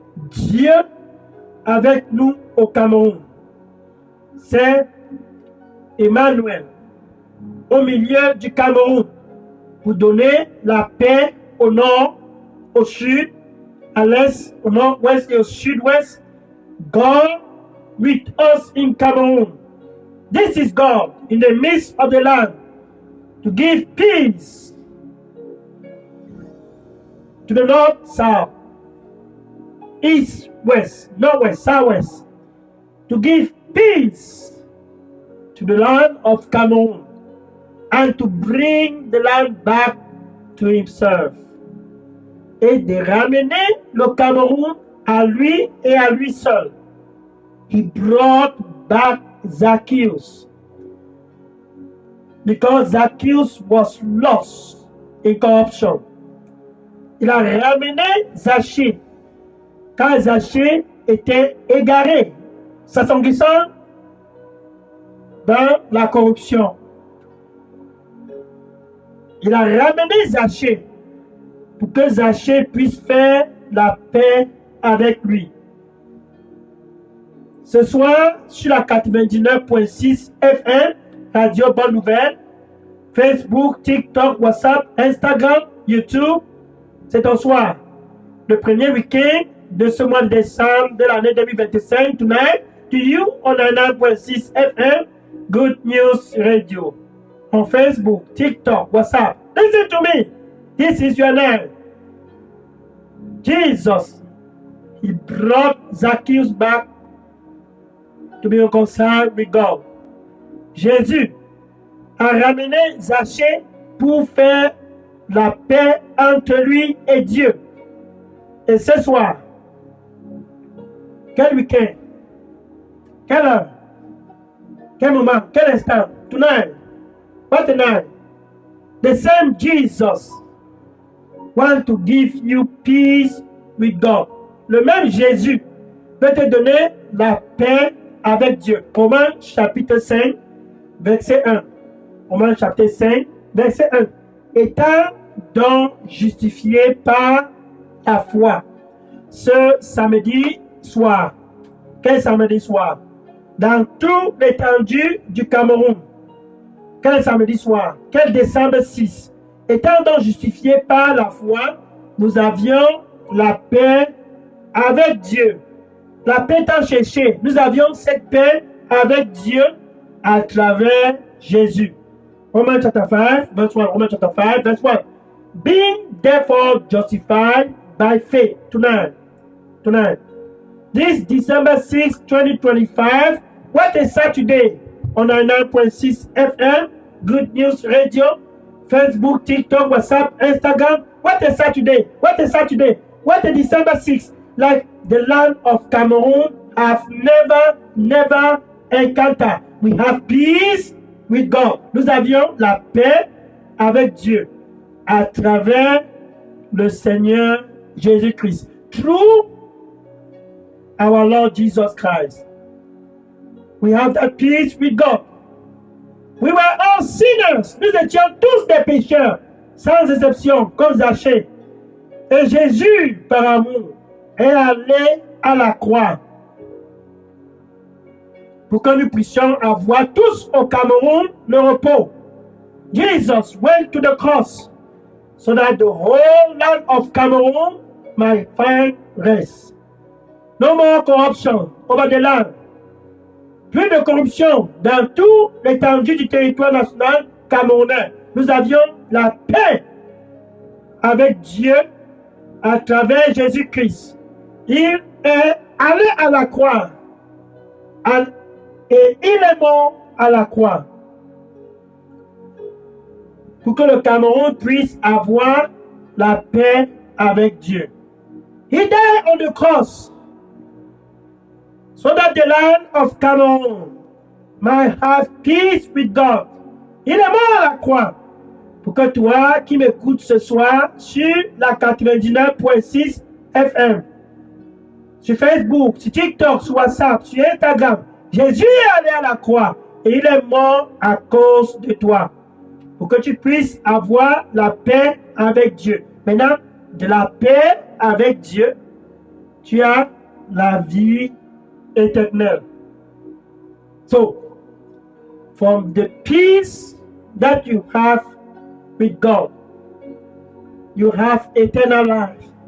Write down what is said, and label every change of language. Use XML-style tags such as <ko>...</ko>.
<fr>Dieu avec nous au Cameroun. C'est Emmanuel au milieu du Cameroun pour donner la paix au nord, au sud, à l'est, au nord-ouest et au sud-ouest.</fr> <en>God with us in Cameroon. This is God in the midst of the land to give peace to the north, south, east, west, northwest, southwest, to give peace to the land of Cameroon and to bring the land back to himself.</en> <fr>Et de ramener le Cameroun à lui et à lui seul.</fr> <en>He brought back Zacchaeus because Zacchaeus was lost in corruption.</en> <fr>Il a ramené Zachée quand Zachée était égaré, s'assombrissant dans la corruption. Il a ramené Zachée pour que Zachée puisse faire la paix avec lui. Ce soir, sur la 99.6 FM, Radio Bonne Nouvelle, Facebook, TikTok, WhatsApp, Instagram, YouTube, c'est ton soir. Le premier week-end de ce mois de décembre de l'année 2025.</fr> <en>Tonight, to you on 99.6 FM, Good News Radio. On Facebook, TikTok, WhatsApp. Listen to me. This is your name. Jesus, He brought Zacchaeus back to be reconciled with God.</en> <fr>Jésus a ramené Zachée pour faire la paix entre lui et Dieu. Et ce soir, Quel week-end? Quelle heure? Quel moment? Quel instant?</fr> <en>Tonight. What tonight? The same Jesus want to give you peace with God.</en> <fr>Le même Jésus peut te donner la paix avec Dieu. Romains chapitre 5, verset 1. Romains chapitre 5, verset 1. Étant donc justifié par la foi. Ce samedi soir. Quel samedi soir? Dans toute l'étendue du Cameroun. Quel samedi soir? Quel décembre 6? Étant donc justifiés par la foi, nous avions la paix avec Dieu. La paix étant cherchée, nous avions cette paix avec Dieu à travers Jésus.</fr> <en>Romans chapter 5, verse 1. Romans chapter 5, verse 1. Being therefore justified by faith tonight. This December 6, 2025, what a Saturday on 99.6 FM, Good News Radio, Facebook, TikTok, WhatsApp, Instagram. What a Saturday! What a Saturday! What a December 6th! Like the land of Cameroon have never encountered. We have peace with God.</en> <fr>Nous avions la paix avec Dieu à travers le Seigneur Jésus-Christ.</fr> <en>Through our Lord Jesus Christ. We have that peace with God. We were all sinners.</en> <fr>Nous étions tous des pécheurs, sans exception, comme Zachée. Et Jésus, par amour, est allé à la croix pour que nous puissions avoir tous au Cameroun le repos.</fr> <en>Jesus went to the cross so that the whole land of Cameroon might find rest. No more corruption over the land.</en> <fr>Plus de corruption dans tout l'étendue du territoire national camerounais. Nous avions la paix avec Dieu à travers Jésus-Christ. Il est allé à la croix et il est mort à la croix pour que le Cameroun puisse avoir la paix avec Dieu.</fr> <en>He died on the cross so that the land of Cameroon might have peace with God.</en> <fr>Il est mort à la croix pour que toi qui m'écoutes ce soir sur la 99.6 FM, sur Facebook, sur TikTok, sur WhatsApp, sur Instagram, Jésus est allé à la croix et il est mort à cause de toi pour que tu puisses avoir la paix avec Dieu. Maintenant, de la paix avec Dieu, tu as la vie éternelle.</fr> <en>So, from the peace that you have with God, you have eternal life.</en>